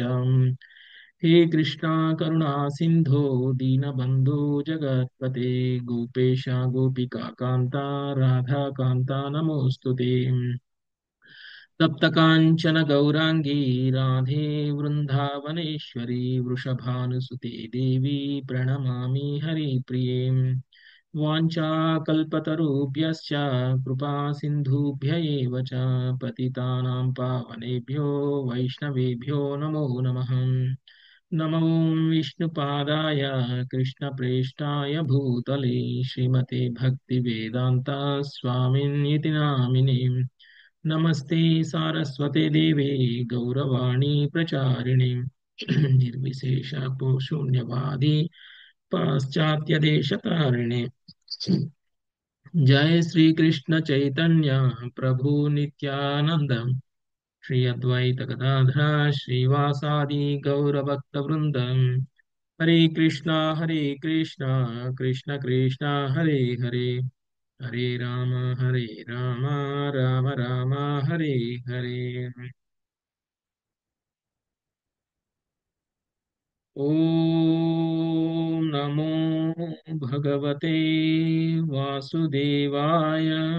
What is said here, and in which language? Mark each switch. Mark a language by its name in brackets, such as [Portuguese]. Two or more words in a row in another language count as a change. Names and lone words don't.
[Sanskrit] హే కృష్ణ కరుణా సింధో దీనబంధో జగత్పతే గోపేశ గోపికా కాంత రాధాకాంత నమోస్తుతే. తప్త కాంచన గౌరాంగీ రాధే వృందావనేశ్వరి వృషభానుసుతే దేవి ప్రణమామి హరిప్రిये. వాంఛాకల్పతరుభ్యశ్చ కృపా సింధుభ్య ఏవ చ పతితానాం పావనేభ్యో వైష్ణవేభ్యో నమో నమః. నమో విష్ణుపాదాయ కృష్ణప్రేష్టాయ భూతలే శ్రీమతే భక్తివేదాంత స్వామిన్యితి నామినే. నమస్తే సారస్వతే దేవే గౌరవాణి ప్రచారిణి నిర్విశేష శూన్యవాది పాశ్చాత్యదేశతారిణి. జయ శ్రీ కృష్ణ చైతన్య ప్రభు నిత్యానంద శ్రీ అద్వైత గదాధర శ్రీవాసాది గౌరభక్త వృందం. హరే కృష్ణ కృష్ణ కృష్ణ హరే హరే హరే రామ రామ రామ హరే హరే. ఓం నమో భగవతే వాసుదేవాయ.